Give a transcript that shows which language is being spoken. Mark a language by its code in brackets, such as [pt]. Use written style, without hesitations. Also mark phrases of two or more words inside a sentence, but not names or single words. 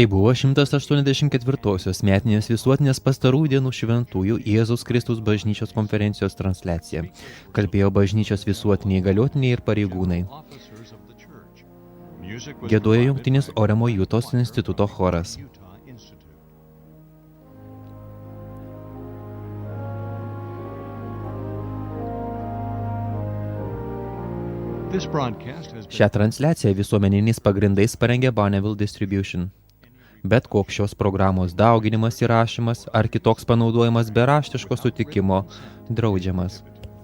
[lt] Tai buvo 184-osios metinės visuotinės pastarųjų dienų šventųjų Jėzaus Kristaus bažnyčios konferencijos transliacija. Kalbėjo bažnyčios visuotiniai įgaliotiniai ir pareigūnai. [en] officers of the church. Music was [lt] Giedojo [en] provided [lt] Jungtinis [en] by [lt] Oremo Jutos instituto choras. [en] Utah Institute. This broadcast has been [lt] Šią transliaciją visuomeniniais pagrindais parengė Bonneville Distribution. Bet koks šios programos dauginimas, įrašymas ar kitoks panaudojimas be raštiško sutikimo draudžiamas.